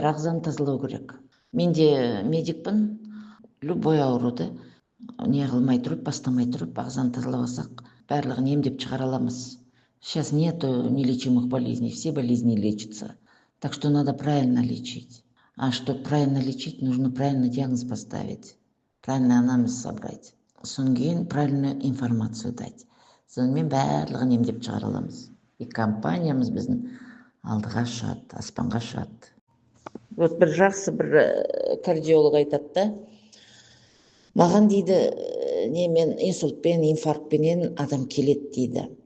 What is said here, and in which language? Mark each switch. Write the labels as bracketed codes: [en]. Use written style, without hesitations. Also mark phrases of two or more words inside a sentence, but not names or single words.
[kk] Ағзаны тазалау керек. Мен де медикпін. Любой ауруды не қылмай тұрып, бастамай тұрып, ағзаны тазалап алсақ, барлығын емдеп шығара аламыз. [ru] Сейчас нету нелечимых болезней, все болезни лечатся. Так что надо правильно лечить. А чтобы правильно лечить, нужно правильно диагноз поставить, правильный анамнез собрать. [kk] Содан кейін [ru] правильную информацию дать. [kk] Сонымен барлығын емдеп шығара аламыз. И компаниямыз біздің алдыға шығады, аспанға шығады. Вот бір жақсы бір кардиолог айтады да, маған дейді, немен инсультпен, инфарктпенен адам келеді дейді.